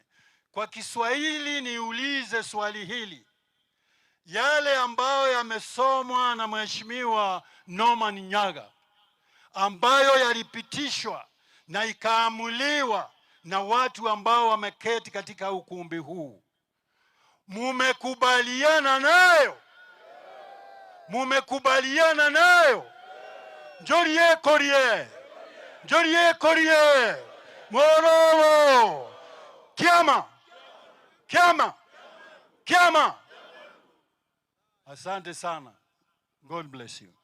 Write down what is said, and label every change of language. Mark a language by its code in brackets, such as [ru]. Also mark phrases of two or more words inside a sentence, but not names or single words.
[sw] Kwa Kiswahili niulize swali hili. Yale ambayo yamesomwa na Mheshimiwa Norman Nyaga, ambayo yalipitishwa na ikaamuliwa na watu ambao wameketi katika ukumbi huu, mumekubaliana nayo? Mumekubaliana nayo? [mer] Njoriye korie, njoriye korie, morowo, kiama, kiama, kiama. [sw] Asante sana. [en] God bless you.